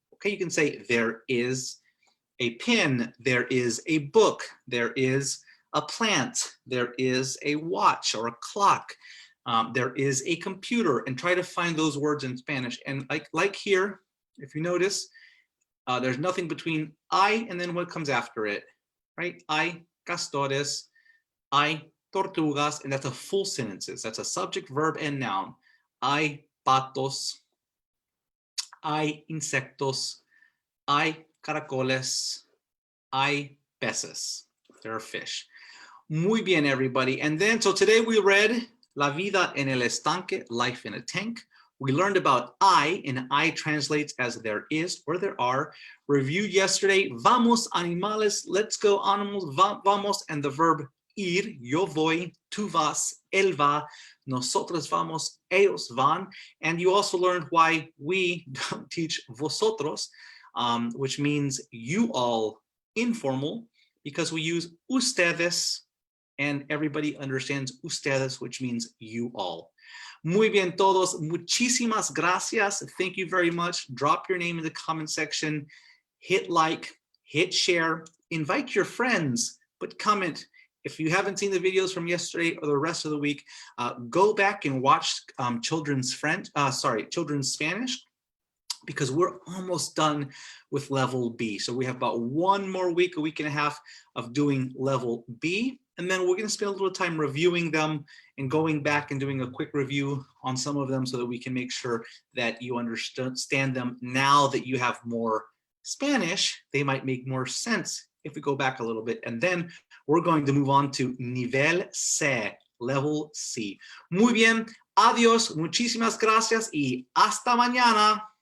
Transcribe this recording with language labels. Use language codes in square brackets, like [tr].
[en] Okay, you can say there is a pen, there is a book, there is a plant, there is a watch or a clock, there is a computer, and try to find those words in Spanish. And like here, if you notice, there's nothing between I and then what comes after it, right? I castores, I tortugas, and that's a full sentences. That's a subject, verb, and noun. [es] Hay patos, hay insectos, hay caracoles, hay peces. [en] There are fish. [es] Muy bien, [en] everybody. And then, so today we read La vida en el estanque, life in a tank. We learned about I, and I translates as there is or there are. Reviewed yesterday, vamos animales, let's go animals, vamos, and the verb ir, [es] yo voy, tú vas, él va, nosotros vamos, ellos van. [en] And you also learned why we don't teach vosotros, which means you all informal, because we use ustedes, and everybody understands ustedes, which means you all. [es] Muy bien todos, muchísimas gracias. [en] Thank you very much. Drop your name in the comment section, hit like, hit share, invite your friends, but comment. If you haven't seen the videos from yesterday or the rest of the week, go back and watch children's Spanish, because we're almost done with level B. So we have about one more week, a week and a half of doing level B. And then we're going to spend a little time reviewing them and going back and doing a quick review on some of them so that we can make sure that you understand them. Now that you have more Spanish, they might make more sense if we go back a little bit. And then we're going to move on to nivel C, level C. [es] Muy bien, adiós, muchísimas gracias y hasta mañana.